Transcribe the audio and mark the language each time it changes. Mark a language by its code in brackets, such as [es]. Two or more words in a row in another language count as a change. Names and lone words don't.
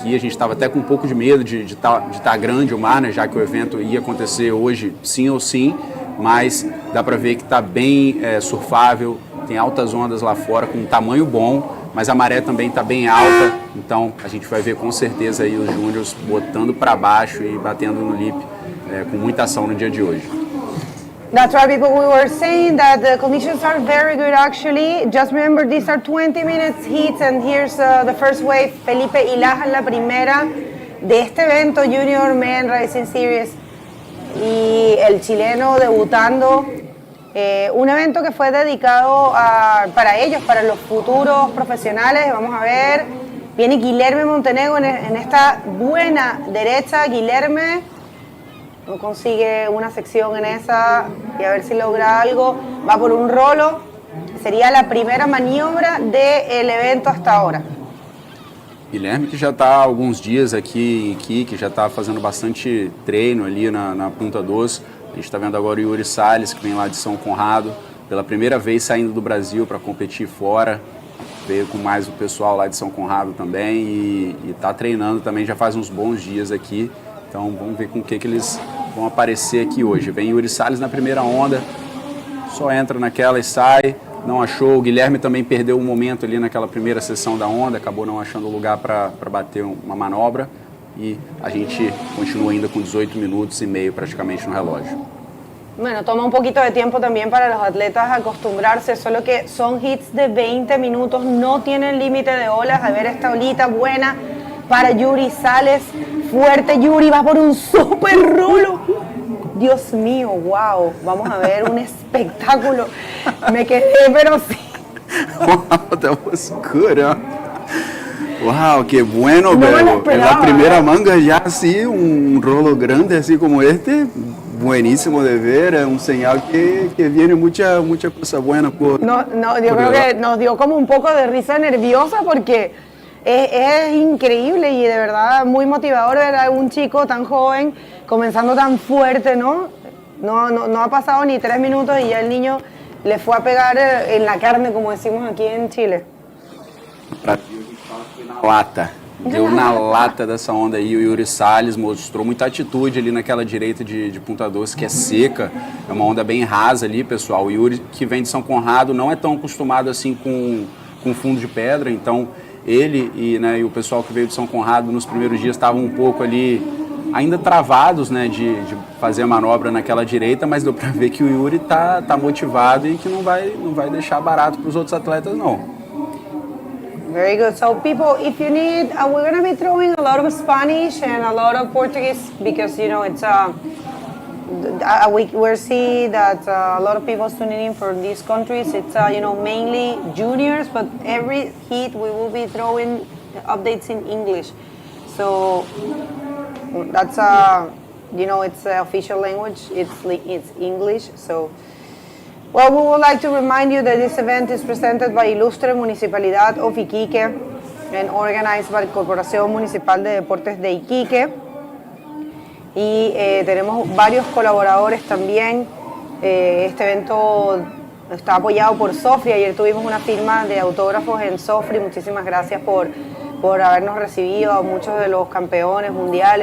[pt] A gente estava até com um pouco de medo de tá grande o mar, né, já que o evento ia acontecer hoje sim ou sim, mas dá para ver que está bem surfável, tem altas ondas lá fora com um tamanho bom, mas a maré também está bem alta, então a gente vai ver com certeza aí os júniors botando para baixo e batendo no lip com muita ação no dia de hoje. [en] That's right, people. We were saying that the conditions are very good, actually. Just remember, these are 20 minutes heats, and here's the first wave. [es] Felipe Ilaja en la primera de este evento, Junior Men Racing Series, y el chileno debutando. Un evento que fue dedicado para ellos, para los futuros profesionales. Vamos a ver, viene Guilherme Montenegro en esta buena derecha. Guilherme no consigue una sección en esa y a ver si logra algo. Va por un rolo. Sería la primera maniobra del evento hasta ahora. [pt] Guilherme, que já está há alguns dias aqui em Iquique, já está fazendo bastante treino ali na Punta 2. A gente está vendo agora o Yuri Salles, que vem lá de São Conrado, pela primeira vez saindo do Brasil para competir fora. Veio com mais o pessoal lá de São Conrado também e está treinando também já faz uns bons dias aqui. Então vamos ver com o que eles vão aparecer aqui hoje. Vem Yuri Salles na primeira onda, só entra naquela e sai, não achou. O Guilherme também perdeu um momento ali naquela primeira sessão da onda, acabou não achando lugar para bater uma manobra. [es] Y [pt] a gente [es] continúa ainda con 18 minutos y medio prácticamente [pt] no relógio. [es] Bueno, toma un poquito de tiempo también para los atletas acostumbrarse, solo que son hits de 20 minutos, no tienen límite de olas. A ver esta olita buena para Yuri Sales, fuerte Yuri, va por un super rulo. Dios mío, wow, vamos a ver un espectáculo. Me quedé, pero sí. [en] Wow, that was good, [es] huh? Wow, qué bueno, no Bego. En la primera manga ya así, un rolo grande así como este, buenísimo de ver, es un señal que viene mucha cosa buena por... Yo creo que nos dio como un poco de risa nerviosa porque es increíble y de verdad muy motivador ver a un chico tan joven comenzando tan fuerte, ¿no? No ha pasado ni 3 minutos y ya el niño le fue a pegar en la carne, como decimos aquí en Chile. [pt] Lata, deu na lata dessa onda aí. O Yuri Salles mostrou muita atitude ali naquela direita de Punta Doce, que é seca, é uma onda bem rasa ali, pessoal. O Yuri, que vem de São Conrado, não é tão acostumado assim com fundo de pedra, então ele e o pessoal que veio de São Conrado nos primeiros dias estavam um pouco ali ainda travados, né, de fazer a manobra naquela direita, mas deu para ver que o Yuri tá motivado e que não vai deixar barato para os outros atletas, não. [en] Very good. So people, if you need, we're going to be throwing a lot of Spanish and a lot of Portuguese because, you know, it's we're seeing that a lot of people tuning in for these countries. It's, you know, mainly juniors, but every heat we will be throwing updates in English. So that's, you know, it's the official language. It's English. So, well, we would like to remind you that this event is presented by Ilustre Municipalidad of Iquique and organized by Corporación Municipal de Deportes de Iquique. [es] Y tenemos varios colaboradores también. Este evento está apoyado por Sofri. Ayer tuvimos una firma de autógrafos en Sofri. Muchísimas gracias por habernos recibido a muchos de los campeones mundiales.